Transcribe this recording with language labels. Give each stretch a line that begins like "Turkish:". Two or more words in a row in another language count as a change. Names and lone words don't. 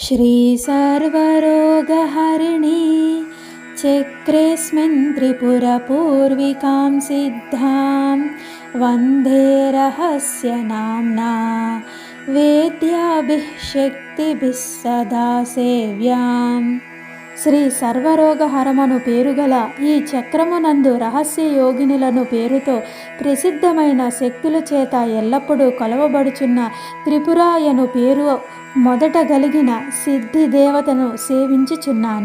Sanskrit: श्री सर्वरोगहरिणी चक्रेऽस्मिन् त्रिपुरपूर्विकां सिद्धां वन्दे रहस्यनाम्ना वेद्याभिः शक्तिभिः सदा सेव्यां।
Telugu: శ్రీ సర్వరోగహరమను పేరుగల ఈ చక్రమునందు రహస్య యోగినులను పేరుతో ప్రసిద్ధమైన శక్తుల చేత ఎల్లప్పుడూ కొలవబడుచున్న త్రిపురాయను పేరు మొదట గలిగిన సిద్ధి దేవతను సేవించుచున్నాను.